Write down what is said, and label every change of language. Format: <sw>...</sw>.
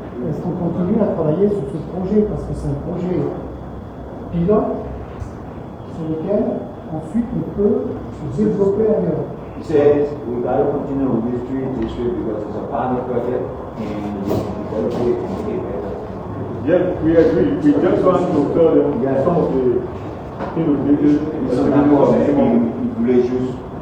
<fr>Est-ce qu'on continue à travailler sur ce projet? Parce que c'est un projet pilote sur lequel ensuite on peut se développer ailleurs.</fr> <en>He says we got to continue with this district because it's a pilot project and we develop it and make it better. Yes, we agree. We just want to tell them some of the innovative</en> <fr>Ils sont d'accord, mais ils voulaient juste.</fr>